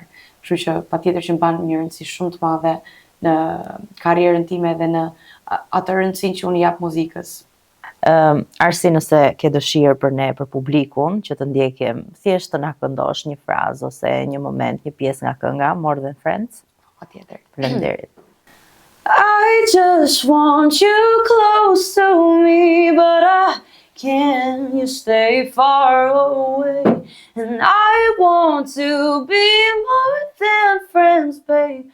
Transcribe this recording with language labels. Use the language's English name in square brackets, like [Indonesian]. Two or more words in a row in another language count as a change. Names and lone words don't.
[Albanian] Kështu që patjetër që mban një rëndësi shumë të madhe në karrierën time dhe në atë rëndësinë që unë jap muzikës. Arsi, nëse ke dëshirë për ne, për publikun, që të ndjekim, thjesht të na këndosh një frazë ose një moment, një pjesë nga kënga More Than Friends. Patjetër. Faleminderit. [English] I just want you close to me, but I can't. You stay far away, and I want to be more than friends, babe.